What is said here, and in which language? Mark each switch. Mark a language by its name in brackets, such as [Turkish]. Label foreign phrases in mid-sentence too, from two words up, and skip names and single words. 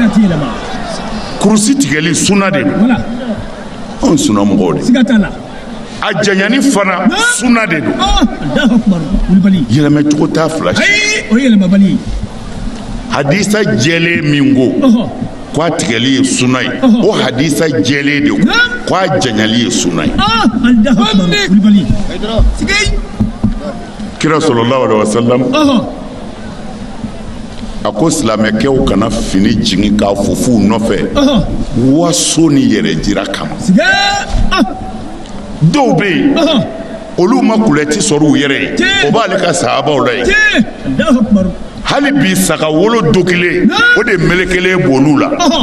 [Bambara] kurusi tigɛli sunna de don anw sunnamɔgɔw de a janyani fana sunna de do [Arabic] الله أكبر ulbali [Bambara] yelema cogo t'a fila si ay o yelema bali hadisa jɛlen min ko ko a tigɛli ye sunna ye o hadisa jɛlen de ko a janyali ye sunna ye [Arabic] الله أكبر ulbali sigay [Bambara] kira [Arabic] صلى الله عليه وسلم [Bambara] a ko silamɛkɛw kana fini jigin k'a fufu nɔfɛ waso ni yɛrɛ jira kama dɔw bɛ yen olu ma kulɛti sɔrɔ u yɛrɛ ye o b'ale ka sahabaw la ye hali bi saga wolo dogilen o de melekelen b'olu la